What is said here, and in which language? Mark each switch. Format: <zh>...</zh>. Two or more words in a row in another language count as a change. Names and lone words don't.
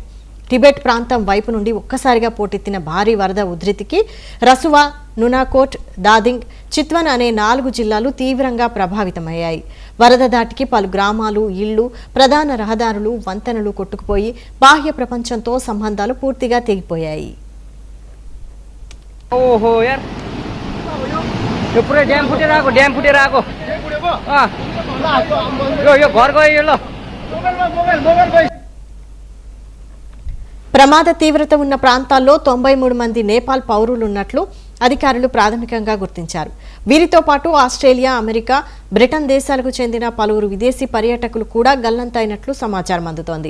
<te>టిబెట్ ప్రాంతం వైపు నుండి ఒక్కసారిగా పోటెత్తిన భారీ వరద ఉధృతికి రసువా, నునాకోట్, దాదింగ్, చిత్వన్ అనే 4 జిల్లాలు తీవ్రంగా ప్రభావితమయ్యాయి. వరద దాటికి పలు గ్రామాలు, ఇళ్లు, ప్రధాన రహదారులు, వంతెనలు కొట్టుకుపోయి బాహ్య ప్రపంచంతో సంబంధాలు పూర్తిగా తెగిపోయాయి.</te> <ne>ओहो यार यो पुरै ड्याम फुटेर आको यो घर गयो ल</ne> <te>ప్రమాద తీవ్రత ఉన్న ప్రాంతాల్లో 93 మంది నేపాల్ పౌరులున్నట్లు అధికారులు ప్రాథమికంగా గుర్తించారు. వీరితో పాటు ఆస్ట్రేలియా, అమెరికా, బ్రిటన్ దేశాలకు చెందిన పలువురు విదేశీ పర్యాటకులు కూడా గల్లంతైనట్లు సమాచారం అందుతోంది.</te>